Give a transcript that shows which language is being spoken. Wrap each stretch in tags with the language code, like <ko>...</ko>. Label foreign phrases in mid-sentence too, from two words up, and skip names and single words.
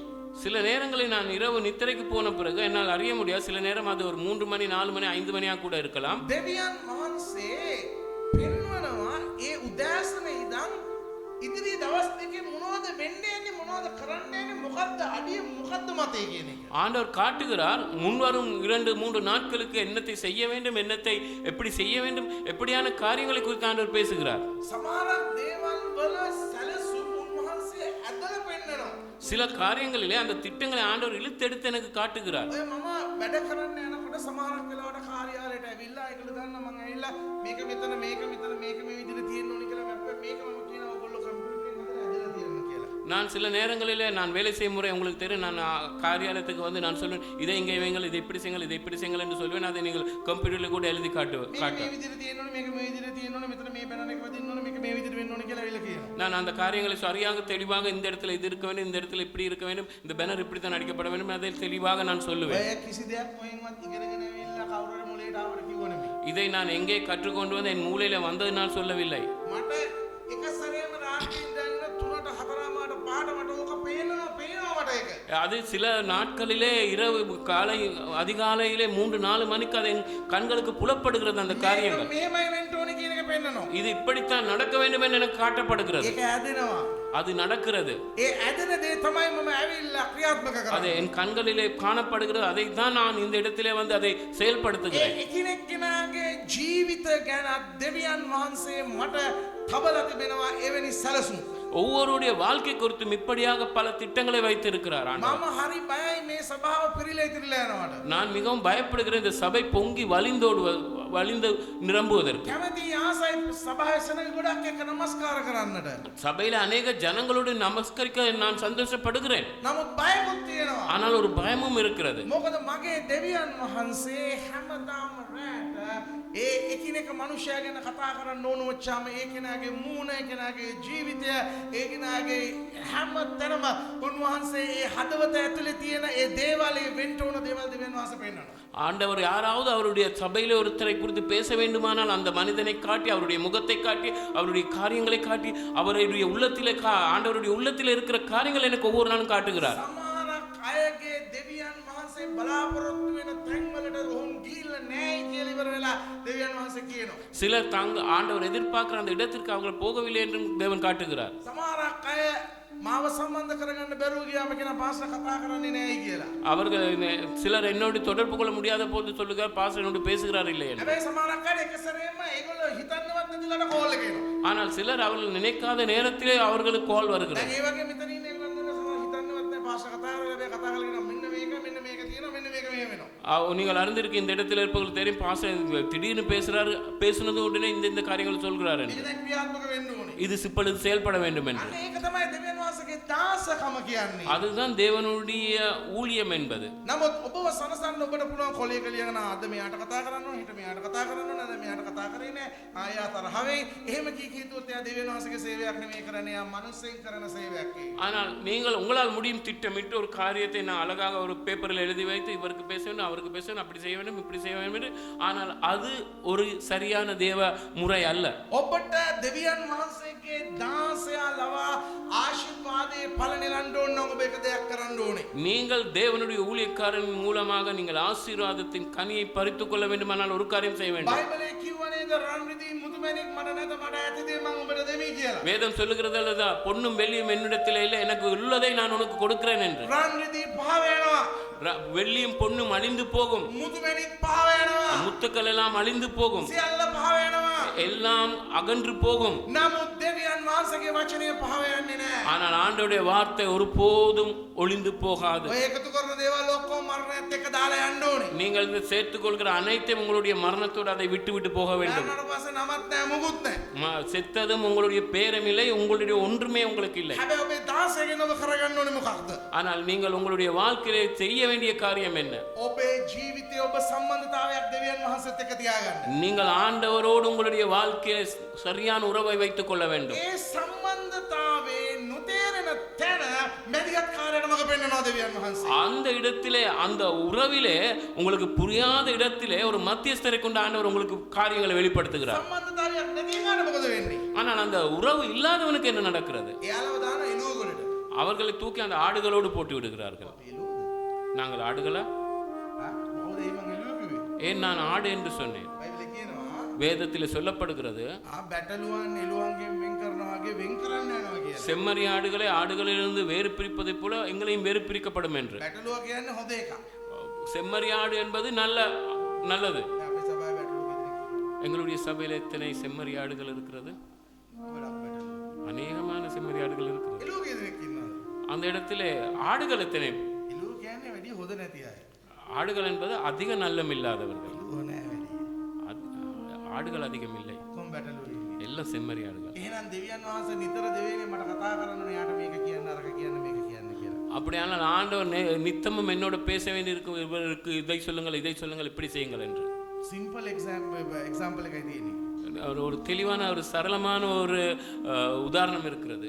<ta>சில நேரங்களில் நான் இரவு நித்திரைக்கு போன பிறகு என்னால் அறிய முடியாது. சில நேரம் அது ஒரு 3 மணி 4 மணி 5 மணியா கூட இருக்கலாம்.</ta> <si>දෙවියන් වහන්සේ පෙන්වනවා ඒ උදෑසන ඉඳන් ඉදිරි දවස් දෙකේ මොනවද වෙන්නේ යන්නේ මොනවද කරන්න යන්නේ මොකද්ද අඩිය මොකද්ද මතේ කියන එක.</si> <ta>ஆண்டவர் காட்டுகிறார் முன்வரும் 2-3 நாட்களுக்கு என்னத்தை செய்ய வேண்டும், என்னத்தை எப்படி செய்ய வேண்டும், எப்படியான காரியங்களை குறித்து ஆண்டவர் பேசுகிறார்.</ta> <si>සමහරක් දේවල් වල සැලසුම් උන්වහන්සේ ඇදලා පෙන්නනවා.</si> <ta>சில காரியங்களிலே அந்த திட்டங்களை ஆண்டவர் இழுத்தெடுத்து எனக்கு காட்டுகிறார்.</ta> <si>ඔය මම වැඩ කරන්න යනකොට සමහරක් වෙලාවට කාර්යාලයට ඇවිල්ලා ඒකල දන්න මම ඇවිල්ලා මේක මෙතන මේක මෙතන මේක මේ විදිහට තියෙන්න ඕනි කියලා මේක මම කියනවා ඔයගොල්ලෝ කම්පියුටරෙන් හදලා ඇදලා තියෙන්න කියලා.</si> <ta>நான் சில நேரங்களிலே நான் வேலை செய்யும் முறை உங்களுக்கு தெரியும். நான் காரியாலயத்துக்கு வந்து நான் சொல்வேன், இதை இங்கே வைங்கள், இதை இப்படி செய்யுங்கள், இதை இப்படி செய்யுங்கள் என்று சொல்வேன். அதை நீங்கள் கம்ப்யூட்டரில் கூட எழுதி காட்டுவேன்.</ta> <si>මේ විදිහට තියෙන්න ඕනි මේක මේ විදිහට තියෙන්න ඕනි මෙතන මේ පැනල් එක වදින්න ඕනි මේක මේ විදිහට වෙන්න ඕනි කියලා ඇවිල්ලා කියනවා.</si> <ta>நான் அந்த காரியங்களை சரியாக தெளிவாக இந்த இடத்துல இது இருக்க வேண்டும், இந்த இடத்துல இப்படி இருக்க வேண்டும், இந்த பேனர் இப்படி தான் அடிக்கப்பட வேண்டும், அதை தெளிவாக நான் சொல்லுவேன்.</ta> <si>ඔය කිසි දෙයක් කොහෙන්වත් ඉගෙනගෙන ඇවිල්ලා කවුරුහරි මුලේට ආවට කිව්ව නෙමෙයි.</si> <ta>இதை நான் எங்கே கற்றுக்கொண்டு வந்து என் மூளையில வந்ததினால் சொல்லவில்லை.</ta> <si>මට එක සැරේම රාත්‍රියේ ඉඳන් 3ට 4මාට 5ට මට ඕක පේනවා මට ඒක.</si> <ta>அது சில நாட்களிலே இரவு காலை அதிகாலையிலே 3-4 மணிக்கு அது என் கண்களுக்கு புலப்படுகிறது அந்த காரியங்கள்.</ta> <si>මෙහෙමයි වෙන්න ඕනි කියන එක පෙන්නනවා.</si> <ta>இது இப்படித்தான் நடக்க வேண்டும் என்று எனக்கு காட்டப்படுகிறது.</ta> <si>ඒක ඇදෙනවා.</si> <ta>அது நடக்கிறது.</ta> <si>ඒ ඇදෙන දේ තමයි මම ඇවිල්ලා ක්‍රියාත්මක</si> <ta>அது</ta> <si>කරන්නේ.</si> <ta>என் கண்களிலே காணப்படுகிறது. அதை தான் நான் இந்த இடத்திலே வந்து அதை செயல்படுத்துகிறேன்.</ta> <si>ඒ එකිනෙක කෙනාගේ ජීවිත ගැන දෙවියන් වහන්සේ මට තබලා තිබෙනවා එවැනි සැලසුම්.</si> <ta>ஒவ்வொருடைய வாழ்க்கை குறித்தும் இப்படியாக பல திட்டங்களை வைத்திருக்கிறார் ஆண்டவர்.</ta> <si>මම හරි බයයි මේ සභාව පිරීලා ඉතිරිලා යනවාට.</si> <ta>நான் மிகவும் பயப்படுகிறேன் இந்த சபை பொங்கி வழிந்து நிரம்புவதற்கு.</ta> <si>කැමති ආසයි සභාවේ සෙනඟ ගොඩක් එක්ක නමස්කාර කරන්නට.</si> <ta>சபையில அநேக ஜனங்களோடு நமஸ்கரிக்க நான் சந்தோஷப்படுகிறேன்.</ta> <si>නමුත් බයකුත් තියෙනවා.</si> <ta>ஆனால் ஒரு பயமும் இருக்கிறது.</ta> <si>මොකද මගේ දෙවියන් වහන්සේ හැමදාම රැට ඒ එකිනෙක මනුෂ්‍යයා ගැන කතා කරන්න ඕන වච්චාම ඒ කෙනාගේ මූණ ඒ කෙනාගේ ජීවිතය ඒ කෙනාගේ හැම තැනම උන්වහන්සේ ඒ හදවත ඇතුලේ තියෙන ඒ දේවල් වෙන්න ඕන දේවල් දෙවියන් වහන්සේ පෙන්නනවා.</si> <ta>ஆண்டவர் யாராவது அவருடைய சபையிலே ஒருத்தரை குறித்து பேச வேண்டுமானால் அந்த மனிதனை காட்டி அவருடைய முகத்தை காட்டி அவருடைய காரியங்களை காட்டி அவருடைய உள்ளத்திலே ஆண்டவருடைய உள்ளத்திலே இருக்கிற காரியங்கள் எனக்கு ஒவ்வொரு நாளும் காட்டுகிறார்.</ta> <si>සමහරක් අයගේ දෙවියන් වහන්සේ බලාපොරොත්තු වෙන තැන්වලට ඔවුන් ගිහිල්ලා නැහැ කියලා ඉවර වෙලා දෙවියන් වහන්සේ කියනවා.</si> <ta>சிலர் ஆண்டவர் எதிர்பார்க்கிற அந்த இடத்திற்கு அவர்கள் போகவில்லை என்றும் தேவன் காட்டுகிறார்.</ta> <si>සමහරක් අය මාව සම්බන්ධ කරගන්න බැරුව ගියාම කියන පාස්ටර් කතා කරන්නේ නැහැ කියලා.</si> <ta>அவர்கள் சிலர் என்னோடு தொடர்பு கொள்ள முடியாத போது சொல்லுகிறார், பாஸ்டர் என்னோடு பேசுகிறார் இல்லை என்று.</ta> <si>හැබැයි සමහරක් අය එක සැරේම ඒගොල්ලෝ හිතන්නවත් නැතිලට කෝල් එක එනවා.</si> <ta>ஆனால் சிலர் அவர்கள் நினைக்காத நேரத்திலே அவர்களுக்கு கால் வருகிறது.</ta> <si>දැන් ඒ වගේ මෙතන ඉන්න ඒගොල්ලෝ සමහර හිතන්නවත් නැහැ පාස්ටර් කතා කරලා හැබැයි කතා කරලා කියනවා මෙන්න මේක තියෙනවා මෙන්න මේක මෙහෙම වෙනවා.</si> <ta>நீங்கள் அறிந்திருக்க இந்த இடத்துல இருப்பவர்கள் தெரியும், பாஸ்டர் திடீர்னு பேசுறாரு, பேசுனது உடனே இந்த காரியங்கள் சொல்கிறார் என்று.</ta> <si>ඒක දැන් ක්‍රියාත්මක වෙන්න ඕනේ.</si> <ta>இது இப்பொழுது செயல்பட வேண்டும் என்று.</ta> <si>අන්න ඒක තමයි දෙවියන් වහන්සේගේ දාසකම කියන්නේ.</si> <ta>அதுதான் தேவனுடைய ஊழியம் என்பது.</ta> <si>නමුත් ඔබව සනසන්න ඔබට පුළුවන් කොලේක ලියගෙන අද මෙයාට කතා කරන්න ඕනේ, හිට මෙයාට කතා කරන්න ඕනේ, අද මෙයාට කතා කරේ නෑ, ආයෙ තරහවෙයි. එහෙම කීකියුත් එයා දෙවියන් වහන්සේගේ සේවයක් නෙමෙයි කරන්නේ, එයා මනුස්සෙන් කරන සේවයක් ඒක.</si> <ta>ஆனால் நீங்கள் உங்களால் முடியும் திட்டமிட்டு ஒரு காரியத்தை நான் அழகாக ஒரு பேப்பரில் எழுதி வைத்து இவருக்கு பேச வேண்டும் அவருக்கு பேச வேண்டும் அப்படி செய்ய வேண்டும் இப்படி செய்ய வேண்டும் என்று, ஆனால் அது ஒரு சரியான தேவ முறை அல்ல.</ta> <si>ඔබට දෙවියන් වහන්සේගේ දාසයා ලවා ආශිර්වාදයේ ඵල නෙලන්න ඕන නම් ඔබ එක දෙයක් කරන්න ඕනේ.</si> <ta>நீங்கள் தேவனுடைய ஊழியக்காரன் மூலமாக நீங்கள் ஆசீர்வாதத்தின் கனியை பறித்துக் கொள்ள வேண்டுமானால் ஒரு காரியம் செய்ய வேண்டும்.</ta> <si>බයිබලයේ කියවනේද රන් රිදී මුතුමැණික් මට නැත මට ඇති දේ මම ඔබට දෙමි කියලා.</si> <ta>வேதம் சொல்லுகிறது அல்லதா, பொன்னும் வெள்ளியும் என்னிடத்தில் இல்லை, எனக்கு உள்ளதை நான் உனக்கு கொடுக்கிறேன் என்று.</ta> <si>රන් රිදී පහ වෙනවා.</si> <ta>வெள்ளியும் பொன்னும் அழிந்து போகும்,</ta> <si>මුතුමැණික් පහ වෙනවා.</si> <ta>முத்துக்கள் எல்லாம் அழிந்து போகும்,</ta> <si>සියල්ල පහ වෙනවා.</si> <ta>எல்லாம் அகன்று போகும்.</ta> <si>නමුත් දෙවියන් වහන්සේගේ වචනය පහ වෙන්නේ නැහැ.</si> <ta>ஆனால் ஆண்டவருடைய வார்த்தை ஒருபோதும் ஒளிந்து போகாது.</ta> <si>ඔය එකතු කරන දේවල් ඔක්කොම මරණයත් එක්ක දාලා යන්න ඕනේ.</si> <ta>நீங்கள் சேர்த்துக் கொள்கிற அனைத்தையும் உங்களுடைய மரணத்தோடு அதை விட்டு விட்டு போக வேண்டும்.</ta> <si>ඊට පස්සේ නමත් නැහැ මුකුත් නැහැ.</si> <ta>செத்ததும் உங்களுடைய பேரும் இல்லை, உங்களுடைய ஒன்றுமே உங்களுக்கு இல்லை.</ta> <si>හැබැයි ඔබේ දාසයෙන් ඔබ කරගන්න ඕනේ මොකක්ද?</si> <ta>ஆனால் நீங்கள் உங்களுடைய வாழ்க்கையிலே செய்ய வேண்டிய காரியம் என்ன?</ta> <si>ඔබේ ජීවිතයේ ඔබ සම්බන්ධතාවයක් දෙවියන් වහන්සේත් එක්ක තියාගන්න.</si> <ta>நீங்கள் ஆண்டவரோடு உங்களுடைய வாழ்க்கையை சரியான உறவை வைத்துக் கொள்ள வேண்டும்.</ta> <si>ඒ සම්බන්ධතාවේ නොතේරෙන තැන මැදිහත් කාර්යයට මඟ පෙන්වනවා දෙවියන් වහන්සේ.</si> <ta>அந்த இடத்திலே அந்த உறவிலே உங்களுக்கு புரியாத இடத்திலே ஒரு மத்தியஸ்தரை கொண்டு ஆண்டவர் உங்களுக்கு காரியங்களை வெளிப்படுத்துகிறார்.</ta> <si>සම්බන්ධතාවයක් නැති කාට මොකද වෙන්නේ?</si> <ta>ஆனால் அந்த உறவு இல்லாதவனுக்கு என்ன நடக்கிறது?</ta> <si>එයාලව දාන එළුවගොඩට.</si> <ta>அவர்களை தூக்கி அந்த ஆடுகளோடு போட்டு விடுகிறார்கள். நாங்கள் ஆடுகளா?</ta> <si>මොකද ඒ මං එළුව කිව්වේ?</si> <ta>ஏன் நான் ஆடு என்று சொன்னேன்?</ta> <si>බයිබලයේ කියනවා</si> <ta>வேதத்தில் சொல்லப்படுகிறது,</ta> <si>බැටළුවන් එළුවන්ගෙන් වෙන් කරනවා වගේ වෙන් කරන්න යනවා කියලා.</si> <ta>செம்மறி ஆடுகளை ஆடுகளிலிருந்து வேறு பிரிப்பதைப் போல எங்களையும் வேறு பிரிக்கப்படும் என்று.</ta> <si>බැටළුව කියන්නේ හොඳ එකක්.</si> <ta>செம்மறி ஆடு என்பது நல்லது.</ta> <si>අපේ සභාවේ බැටළුව කෙනෙක්</si> <ta>எங்களுடைய சபையில் எத்தனை செம்மறி ஆடுகள் இருக்கிறது?</ta> <si>ගොඩක් බැටළුව.</si> <ta>அநேகமான செம்மறி ஆடுகள் இருக்கிறது.</ta> <si>එළුව කෙනෙක් ඉන්නවා.</si> <ta>அந்த இடத்திலே ஆடுகள் எத்தனை?</ta> <si>එළුව කියන්නේ වැඩි හොඳ නැති අය.</si> <ta>ஆடுகள் என்பது அதிக நல்லம் இல்லாதவர்கள்.</ta> <si>එළුව නෑ වැඩි.</si> <ta>ஆடுகள் அதிகம் இல்லை,</ta> <si>කොම් බැටළුවෝ ඉන්නේ.</si> <ta>எல்லாம் செம்மறி ஆடுகள்.</ta> <si>එහෙනම් දෙවියන් වහන්සේ නිතර දෙවියන්ගේ මට කතා කරන්න ඕනේ යාට මේක කියන්න අරක කියන්න මේක කියන්න කියලා.</si> <ta>அப்படியானால் ஆண்டவர் நித்தமும் என்னோட பேச வேண்டியிருக்கும், இவருக்கு இதை சொல்லுங்கள் இதை சொல்லுங்கள் இப்படி செய்யுங்கள் என்று.</ta> <en>simple example</en> <si>එකයි තියෙන්නේ.</si> <ta>ஒரு தெளிவான ஒரு சரளமான ஒரு உதாரணம் இருக்கிறது.</ta>